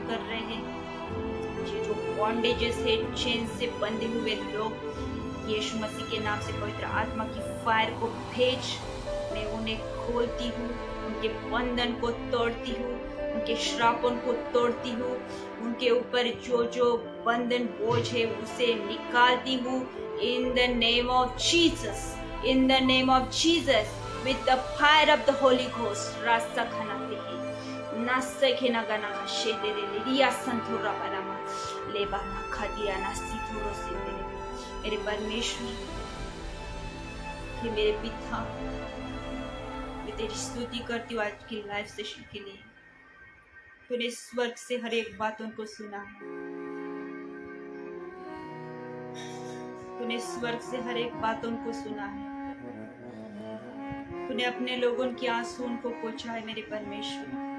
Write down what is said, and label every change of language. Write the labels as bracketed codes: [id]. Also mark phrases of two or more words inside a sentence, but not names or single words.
[hi] कर रहे हैं, जो बॉन्डेजेस है, चेन से बंधे हुए लोग यीशु मसीह के नाम से पवित्र आत्मा की फायर को भेज मैं उन्हें खोलती हूँ, उनके बंधन को तोड़ती हूँ, उनके श्रापों को तोड़ती हूँ, उनके ऊपर जो जो बंधन बोझ है उसे निकालती हूँ। [en] in the name of Jesus, in the name of Jesus, with the fire of the Holy Ghost. Rasa khanate hi nasa khena gana shede de liya santhura parama leba na khadiya na sithuro se [hi] मेरे परमेश्वर, हे मेरे पिता, मैं तेरी स्तुति करती हूँ आज की लाइव सेशन के लिए। तूने स्वर्ग से हर एक बातों को सुना है, तूने स्वर्ग से हर एक बातों को सुना है, तूने अपने लोगों की आंसुओं को पोंछा है मेरे परमेश्वर।